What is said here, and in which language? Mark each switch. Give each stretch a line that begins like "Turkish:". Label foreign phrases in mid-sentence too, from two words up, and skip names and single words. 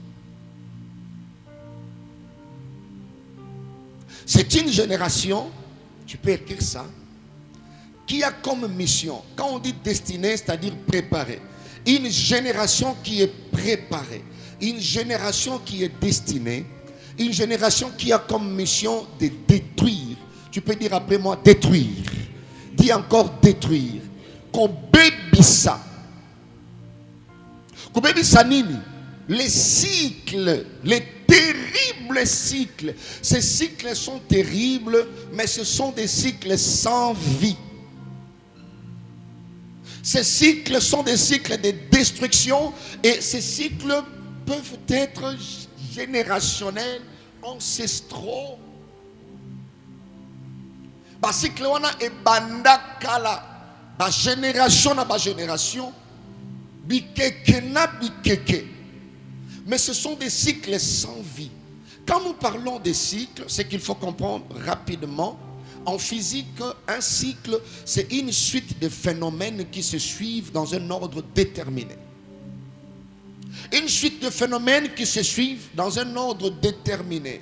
French: C'est une génération, tu peux écrire ça, qui a comme mission, quand on dit destinée, c'est-à-dire préparée, une génération qui est préparée, une génération qui est destinée, une génération qui a comme mission de détruire. Tu peux dire après moi détruire. Dis encore détruire.
Lingala: Kobebisa. Kobebisa nini?
French: Les cycles, les terribles cycles. Ces cycles sont terribles, mais ce sont des cycles sans vie. Ces cycles sont des cycles de destruction et ces cycles peuvent être générationnels, ancestraux.
Lingala: Cycle wana e banda kala ba génération na ba génération bikeke na bikeke,
French: mais ce sont des cycles sans vie. Quand nous parlons des cycles, c'est qu'il faut comprendre rapidement. En physique, un cycle, c'est une suite de phénomènes qui se suivent dans un ordre déterminé. Une suite de phénomènes qui se suivent dans un ordre déterminé.